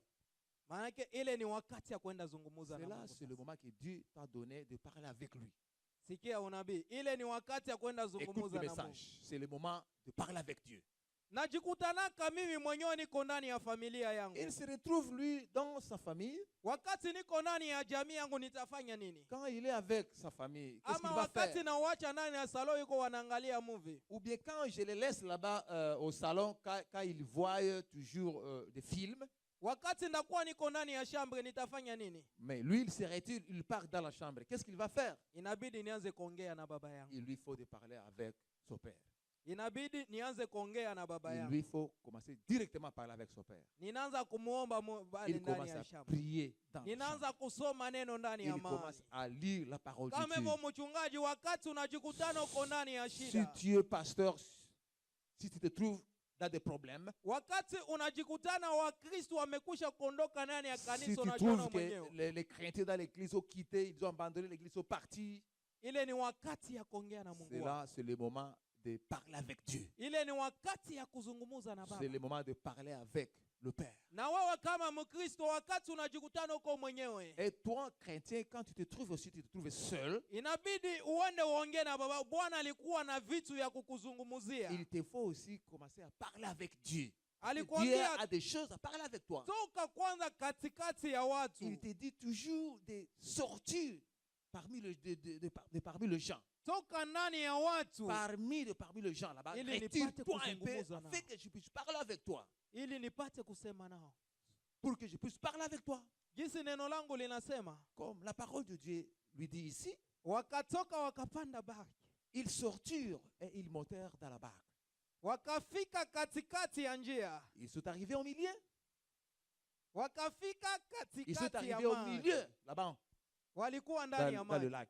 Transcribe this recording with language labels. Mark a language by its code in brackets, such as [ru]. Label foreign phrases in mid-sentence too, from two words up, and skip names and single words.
[sw] Maanake ile ni wakati ya kwenda zungumuza na [fr] C'est là, [sw] Mungu. [fr] c'est le moment que Dieu t'a donné de parler avec lui. [sw] Sikia unabii. Ile ni wakati ya kwenda [fr] Écoute [sw] zungumuza [fr] le [sw] na Mungu. [fr] message. C'est le moment de parler avec Dieu. [sw] Najikutanaka mimi mwenyewe niko ndani ya familia yangu. [fr] Il se retrouve, lui, dans sa famille. [sw] Wakati niko ndani ya jamii yangu nitafanya nini? [fr] Quand il est avec sa famille, qu'est-ce qu'il [sw] Ama [fr] va [sw] wakati [fr] faire? [sw] nauacha ndani ya salon yuko wanaangalia movie. [fr] Ou bien quand je les laisse là-bas au salon, quand ils voient toujours des films, [sw] Wakati ndakuwa niko ndani ya chambre nitafanya nini? [fr] mais lui, il se retire, il part dans la chambre. Qu'est-ce qu'il va faire? [sw] Inabidi nianze kuongea na baba yangu. [fr] Il lui faut de parler avec son père. [sw] Inabidi nianze kuongea na baba [fr] Il [sw] yangu. [fr] lui faut commencer directement à parler avec son père. [sw] Ninaanza kumuomba bali [fr] Il [sw] ndani [fr] commence [sw] ya [fr] à [sw] shamba. [fr] prier dans la chambre. [sw] Ninaanza kusoma neno ndani ya [fr] Il commence [sw] maombi. [fr] à lire la parole de [sw] Kama [fr] Dieu. [sw] hivyo mchungaji, wakati unajikutana uko ndani ya [fr] Si [sw] shida, [fr] tu es pasteur, si tu te trouves dans des problèmes, [sw] wakati unajikutana Wakristo wamekwisha kuondoka ndani ya [fr] si [sw] kanisa, [fr] tu [sw] unajiona [fr] trouves que [sw] mwenyewe, [fr] les chrétiens dans l'église ont quitté, ils ont abandonné l'église, sont partis, [sw] ile ni wakati ya kuongea na Mungu [fr] c'est [sw] wako. [fr] là, c'est le moment de parler avec Dieu. [sw] Ile ni wakati ya kuzungumza na [fr] C'est [sw] baba. [fr] le moment de parler avec le Père. [sw] Na wewe kama Mkristo, wakati unajikutana uko mwenyewe, [fr] Et toi, chrétien, quand tu te trouves aussi, tu te trouves seul, [sw] inabidi uende uongee na baba. Bwana alikuwa na vitu ya kukuzungumzia. [fr] il te faut aussi commencer à parler avec Dieu. Dieu [sw] Alikwambia [fr] a des choses à parler avec toi. [sw] toka kwanza katikati ya watu. [fr] Il te dit toujours de sortir parmi les gens. [sw] Toka ndani ya watu [fr] Parmi les gens là-bas, [sw] Ili [fr] retire-toi [sw] nipate [fr] un peu [sw] kuzungumza nao. [fr] afin que je puisse parler avec toi. [sw] ili nipate kusema nao. [fr] Pour que je puisse parler avec toi. [sw] Jinsi neno langu linasema, [fr] Comme la parole de Dieu lui dit ici, [sw] wakatoka wakapanda barki, [fr] ils sortirent et ils montèrent dans la barque. [sw] wakafika katikati ya njia, [fr] Ils sont arrivés au milieu. [sw] wakafika [fr] Ils sont [sw] katikati ya [fr] arrivés au [sw] maji, [fr] milieu, là-bas, [sw] walikuwa ndani ya [fr] dans le [sw] maji. [fr] lac.